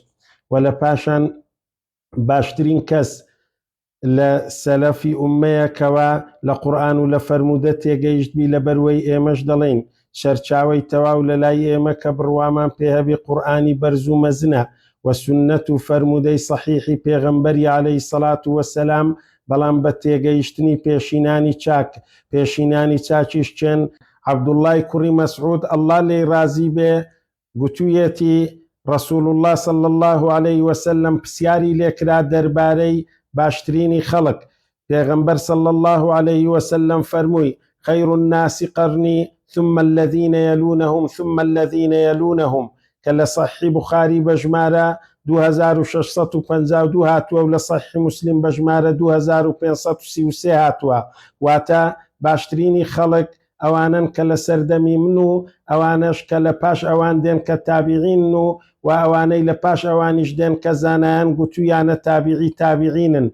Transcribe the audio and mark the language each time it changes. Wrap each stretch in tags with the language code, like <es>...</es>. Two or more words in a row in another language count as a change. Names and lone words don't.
<ckb>و لە پاشان باشترین کەس لە سەلەفی ئوممەیە کەوا لە قورئان و لە فەرموودە تێگەیشتبی لە بەروەی ئێمەش دەڵێن شەرچاوی تەواو لە لای ئێمە کە بڕوامان پێ هەبێ قورئانی بەرز و مەزنە و سنەت و فەرموودەی سەحیحی پێغەمبەری</ckb> <ar>عەلەیهی سەڵات وەسەلام،</ar> <ckb>بەڵام بە تێگەیشتنی پێشینانی چاک. پێشینانی چاکیش چێن؟ عەبدوڵڵای کوڕی مەسعود الله لێی ڕازی بێ گوتوویەتی ڕەسوول الله</ckb> <ar>صلی الله عليه وسلم</ar> <ckb>پرسیاری لێکرا دەربارەی باشترینی خەڵک. پێغەمبەر</ckb> <ar>صلی الله عليه وسلم</ar> <ckb>فەرمووی</ckb> <ar>خير الناس قرني ثم الذين يلونهم ثم الذين يلونهم،</ar> <ckb>کە لە صحیح بوخاری بە ژمارە 2652 هاتووە و لە صحیح مسلم بە ژمارە 2533 هاتووە. واتە باشترینی خەڵک ئەوانن کە لە سەردەمی من و ئەوانش کە لە پاش ئەوان دێن کە تابعین و ئەوانەی لە پاش ئەوانیش دێن کە زانایان گوتویانە تابعی تابعینن.</ckb>